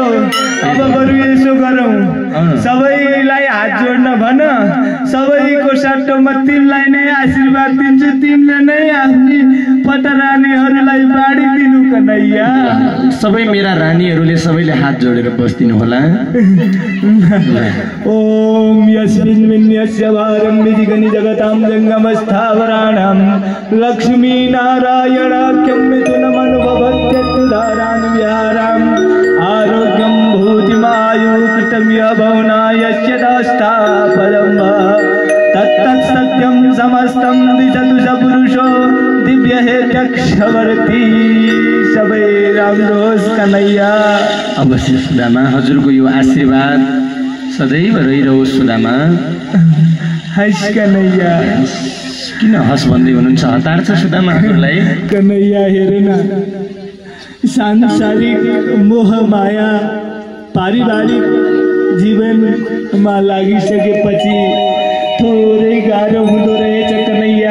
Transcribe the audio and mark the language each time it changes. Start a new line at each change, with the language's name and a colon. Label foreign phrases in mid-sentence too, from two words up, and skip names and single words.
Nepali: अब बरु यसो गरौँ, सबैलाई हात जोड्न भन, सबैको सट्टोमा तिमीलाई नै आशीर्वाद दिन्छु। तिमीले नै आफ्नी पटरानीहरूलाई बाँडिदिनु कन्हैया। सबै मेरा रानीहरूले सबैले हात जोडेर बस्दिनु होला।
Sanskrit: ओम यस्मिन् विन्यस्य भारं विधिगनि जगतां जङ्गमस्थावराणां लक्ष्मी नारायणाख्यं मिथुनमनुभवत्यत्तुधारान् विहाराम् आरोग्यं भूतिमायु कृतं यभवनायस्य दास्तापदं तत्तत्सत्यं समस्तं दिशतु स पुरुषो दिव्य हे चक्षवर्ती।
Nepali: सबै राम्रो होस् कन्हैया। अवश्य सुदामा, हजुरको यो आशीर्वाद सदैव रहिरहोस् सुदामा। हस् कन्हैया। किन हस् भन्दै हुनुहुन्छ? हतार छ सुदामा हजुरलाई? कन्हैया हेर न, सांसारिक मोह माया पारिवारिक जीवनमा लागिसकेपछि थोरै गाह्रो हुँदो रहेछ कन्हैया।